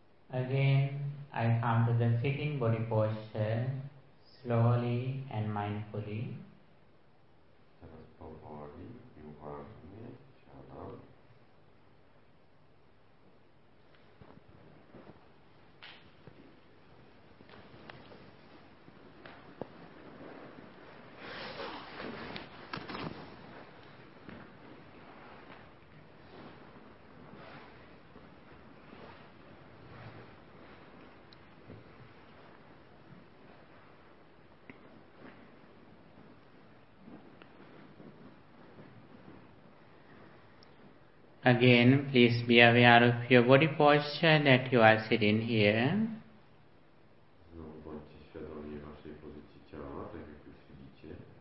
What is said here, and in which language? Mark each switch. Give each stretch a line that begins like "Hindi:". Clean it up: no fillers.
English: Again, I come to the sitting body posture, slowly and mindfully.
Polish: Teraz powoli i uważnie siadam.
English: Again, please be aware of your body posture that you are sitting here.
Polish: Znowu bądźcie świadomi waszej pozycji ciała, tak jak już widzicie.